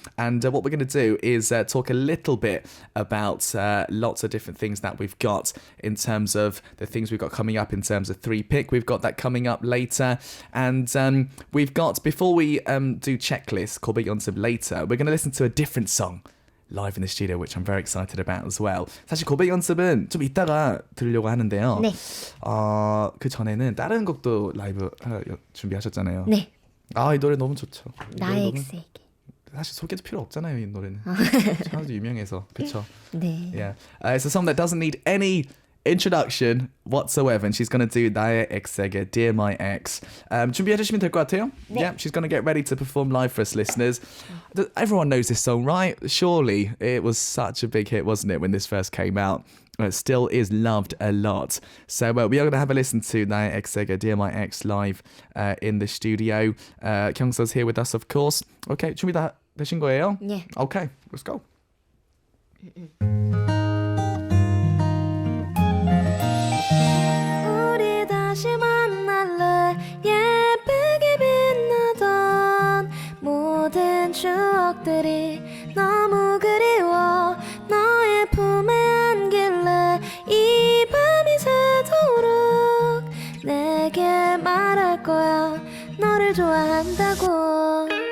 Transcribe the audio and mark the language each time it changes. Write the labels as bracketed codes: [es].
[en] And what we're going to do is talk a little bit about lots of different things that we've got in terms of the things we've got coming up in terms of 3-pick. We've got that coming up later. And we've got, before we do Checklist, 고백연습 later, we're going to listen to a different song live in the studio, which I'm very excited about as well. [ko] 사실 고백 연습은 좀 이따가 들으려고 하는데요. 네. 그 전에는 다른 곡도 라이브 준비하셨잖아요. 네. 이 노래 너무 좋죠. 나의 X에게. 사실 소개도 필요 없잖아요, 이 노래는. 아주 유명해서. 그렇죠? 네. [en] Yeah. It's a song that doesn't need any introduction whatsoever, and she's going to do 나의 X에게, Dear My Ex. [ko] 준비해 주시면 될 것 같아요. 네. [en] Yeah, she's going to get ready to perform live for us listeners. Everyone knows this song, right? Surely it was such a big hit, wasn't it, when this first came out? It still is loved a lot. So we are going to have a listen to 나의 X에게, Dear My Ex live in the studio. 경서's here with us, of course. [ko] Okay, 준비 다 되신 거예요? 네. [en] Okay, let's go. [ko] 우리 다시 만날래 예쁘게 빛나던 모든 추억들이 너무 그리워 너의 품에 안길래 이 밤이 새도록 내게 말할 거야 너를 좋아한다고